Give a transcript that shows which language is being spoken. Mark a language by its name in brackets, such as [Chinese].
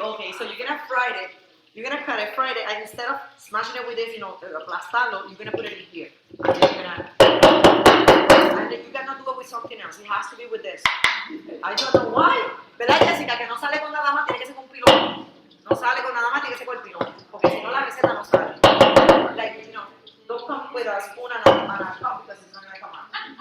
[English] Okay, so you're gonna fry it. You're gonna cut it, fry it, and instead of smashing it with this, you know, aplastarlo, you're gonna put it in here. And then you cannot do it with something else. It has to be with this. I don't know why. [Spanish] ¿Verdad, [English] Jessica? [Spanish] Que no sale con nada más, tiene que ser con pilón. No sale con nada más, tiene que ser con el pilón. Porque si no, la receta no sale. [English] Like, you know, don't come with a spoon and a cup because it's not gonna come out.